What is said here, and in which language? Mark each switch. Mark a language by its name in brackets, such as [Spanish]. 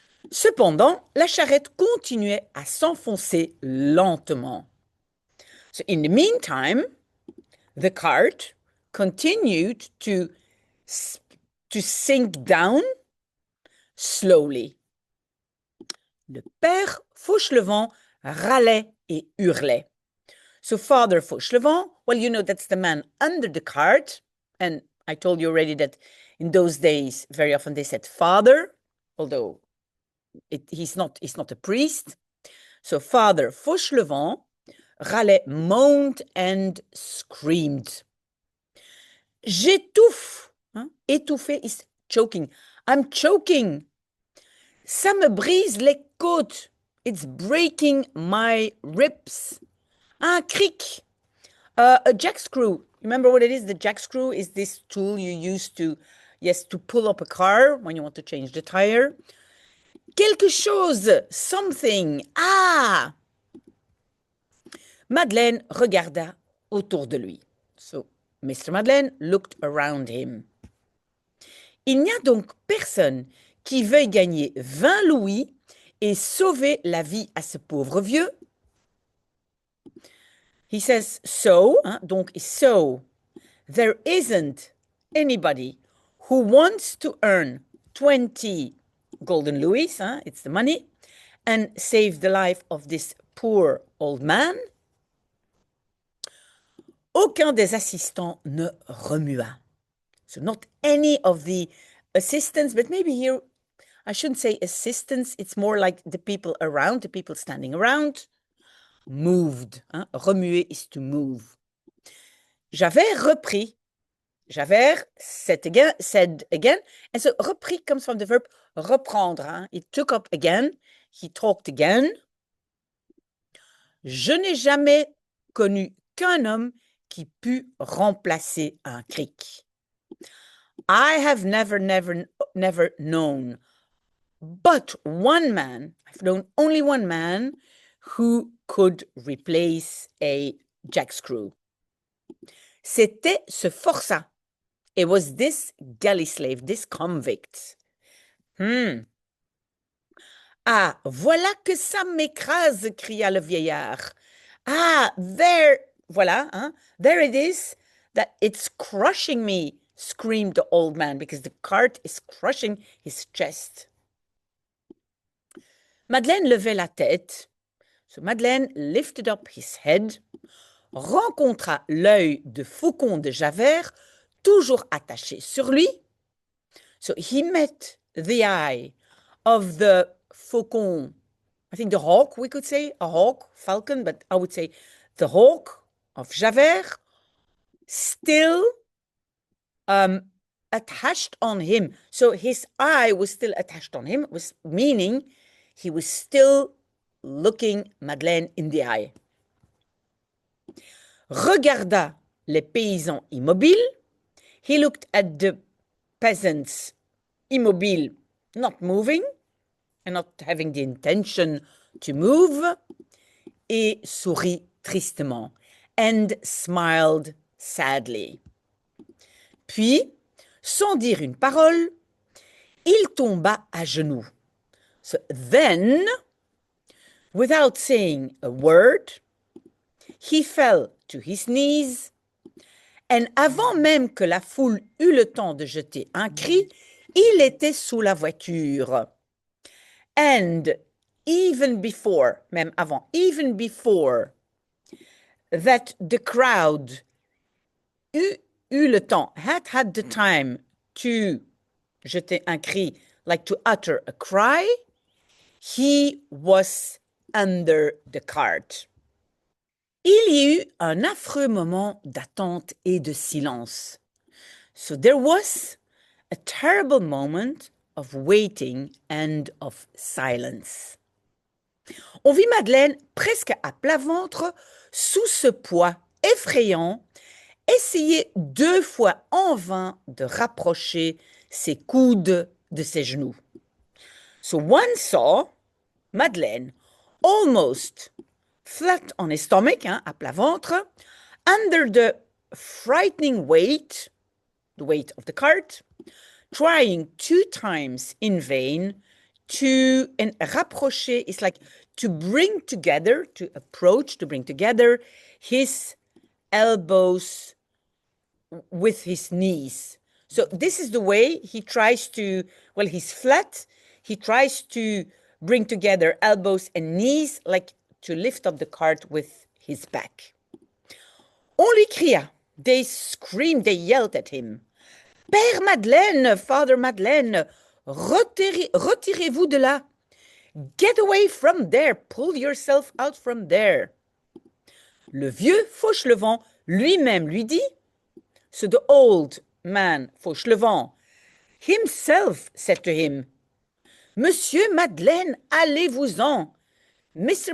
[French] Cependant, la charrette continuait à s'enfoncer lentement. [English] So in the meantime, the cart continued to sink down slowly. [French] Le père Fauchelevent râlait et hurlait. [English] So Father Fauchelevent, well, you know, that's the man under the cart. And I told you already that in those days, very often they said father, although he's not a priest. So Father Fauchelevent râlait, moaned and screamed. [French] J'étouffe. Hein? Étouffer [English] is choking. I'm choking. [French] Ça me brise les côtes. [English] It's breaking my ribs. [French] Un cric. [English] A jack screw. Remember what it is? The jack screw is this tool you use to, yes, to pull up a car when you want to change the tire. [French] Quelque chose. [English] Something. [French] Ah! Madeleine regarda autour de lui. So, Mr. [English] Madeleine looked around him. [French] Il n'y a donc personne qui veuille gagner 20 louis et sauver la vie à ce pauvre vieux. [English] He says, so, hein, donc so, there isn't anybody who wants to earn 20 golden louis, hein, it's the money, and save the life of this poor old man. [French] Aucun des assistants ne remua. [English] So not any of the assistants, but maybe here, I shouldn't say assistants, it's more like the people around, the people standing around, moved. Hein? Remuer is to move. [French] Javert reprit. [English] Javert said again. And so repris comes from the verb reprendre. Hein? He took up again. He talked again. [French] Je n'ai jamais connu qu'un homme qui put remplacer un cric. [English] I have never known but one man, I've known only one man who could replace a jack screw. [French] C'était ce forçat. [English] It was this galley slave, this convict. [French] Ah, voilà que ça m'écrase, cria le vieillard. [English] Ah, there, voilà, hein, there it is, that it's crushing me, screamed the old man, because the cart is crushing his chest. [French] Madeleine levait la tête. [English] So Madeleine lifted up his head, [French] rencontra l'œil de faucon de Javert, toujours attaché sur lui. [English] So he met the eye of the faucon, I think the hawk, we could say, a hawk, falcon, but I would say the hawk of Javert, still attached on him. So his eye was still attached on him, was meaning he was still looking Madeleine in the eye. [French] Regarda les paysans immobiles. [English] He looked at the peasants immobile, not moving and not having the intention to move, [French] et sourit tristement, [English] and smiled sadly. [French] Puis, sans dire une parole, il tomba à genoux. [English] So then, without saying a word, he fell to his knees, and [French] avant même que la foule eût le temps de jeter un cri, il était sous la voiture. [English] And even before, [French] même avant, [English] even before that the crowd [French] eut le temps, [English] had the time to [French] jeter un cri, [English] like to utter a cry, he was under the cart. [French] Il y eut un affreux moment d'attente et de silence. [English] So there was a terrible moment of waiting and of silence. [French] On vit Madeleine presque à plat ventre, sous ce poids effrayant, essayer 2 fois en vain de rapprocher ses coudes de ses genoux. [English] So one saw Madeleine almost flat on his stomach, hein, [French] à plat ventre, [English] under the frightening weight, the weight of the cart, trying 2 times in vain to, and rapprocher is like to bring together, to approach, to bring together his elbows with his knees. So this is the way he tries to, well, he's flat, he tries to bring together elbows and knees, like to lift up the cart with his back. [French] On lui cria, [English] they screamed, they yelled at him. [French] Père Madeleine, Father Madeleine, retirez-vous de là. [English] Get away from there, pull yourself out from there. [French] Le vieux Fauchelevent lui-même lui dit, [English] So the old man, Fauchelevent, himself said to him, Monsieur Madeleine, [French] allez-vous-en. [English] Mr.